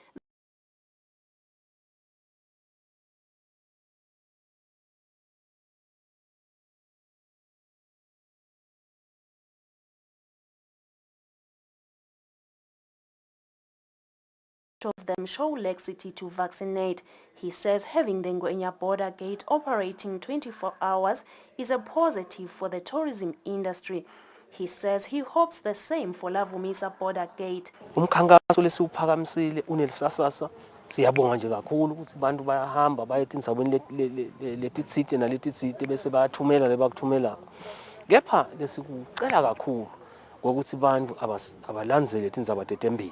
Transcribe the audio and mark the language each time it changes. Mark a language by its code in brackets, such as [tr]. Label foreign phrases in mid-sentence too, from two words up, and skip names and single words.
[en] Of them show laxity to vaccinate. He says having the Ngwenya border gate operating 24 hours is a positive for the tourism industry. He says he hopes the same for Lavumisa border gate. [ss] Umkhankaso lesiwuphakamisile unelisasasa siyabonga nje kakhulu ukuthi abantu bayahamba bayethi indaweni letitsite nalititsite bese bayathumela lebakuthumela. Kepha lesikucela kakhulu ngokuthi abantu abalandzele tindzaba tetempilo.